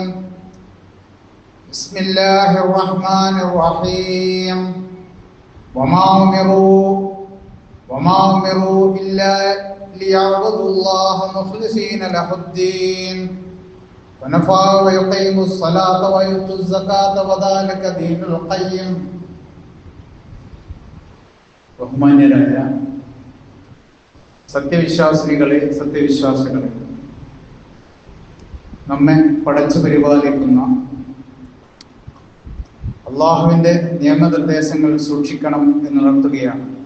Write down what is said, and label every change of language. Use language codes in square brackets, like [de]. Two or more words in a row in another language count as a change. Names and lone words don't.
[ar] بسم الله الرحمن الرحيم. وما أمروا إلا ليعبدوا الله مخلصين له الدين ويقيموا الصلاة ويؤتوا الزكاة وذلك دين القيم. [ml] ബഹുമാന്യരായ സത്യവിശ്വാസികളെ, സത്യവിശ്വാസികളെ, നമ്മെ പടച്ചു പരിപാലിക്കുന്ന അള്ളാഹുവിന്റെ നിയമനിർദ്ദേശങ്ങൾ സൂക്ഷിക്കണം എന്നുണർത്തുകയാണ്.